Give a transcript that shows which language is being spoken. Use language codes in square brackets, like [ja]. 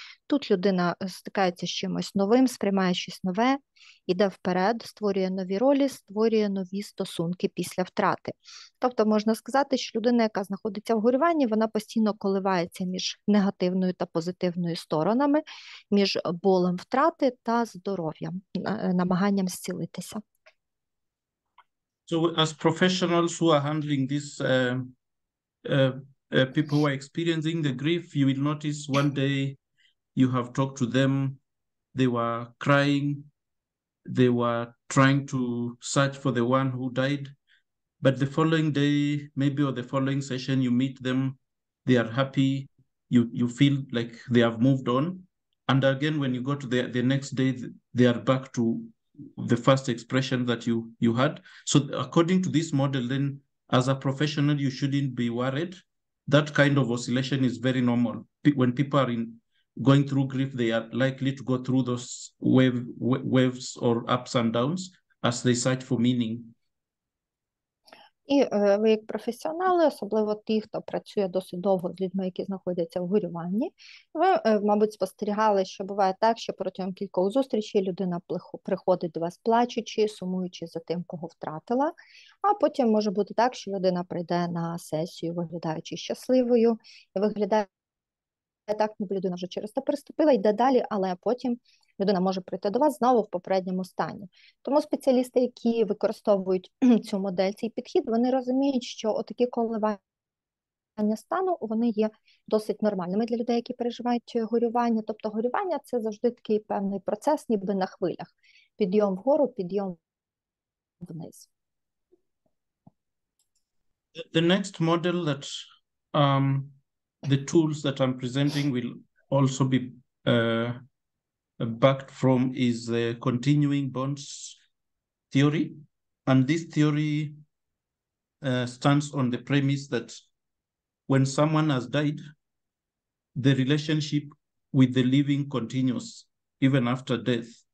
[uk] Тут людина стикається з чимось новим, сприймає щось нове, іде вперед, створює нові ролі, створює нові стосунки після втрати. Тобто можна сказати, що людина, яка знаходиться в горюванні, вона постійно коливається між негативною та позитивною сторонами, між болем втрати та здоров'ям, намаганням зцілитися. [en] So as professionals who are handling this, people who are experiencing the grief, you will notice one day you have talked to them, they were crying, they were trying to search for the one who died, but the following day, maybe or the following session, you meet them, they are happy, you feel like they have moved on. And again, when you go to the next day, they are back to the first expression that you had. So according to this model, then as a professional, you shouldn't be worried. That kind of oscillation is very normal. When people are going through grief, they are likely to go through those waves or ups and downs as they search for meaning. [uk] І ви як професіонали, особливо ті, хто працює досить довго з людьми, які знаходяться в горюванні, ви, мабуть, спостерігали, що буває так, що протягом кількох зустрічей людина приходить до вас плачучи, сумуючи за тим, кого втратила, а потім може бути так, що людина прийде на сесію, виглядаючи щасливою, і виглядає так, ніби людина вже через це переступила, йде далі, але потім людина може прийти до вас знову в попередньому стані. Тому спеціалісти, які використовують цю модель, цей підхід, вони розуміють, що отакі коливання стану, вони є досить нормальними для людей, які переживають горювання. Тобто горювання – це завжди такий певний процес, ніби на хвилях. Підйом вгору, підйом вниз. [en] The next model that the tools that I'm presenting will also be backed from is the continuing bonds theory. And this theory stands on the premise that when someone has died, the relationship with the living continues even after death.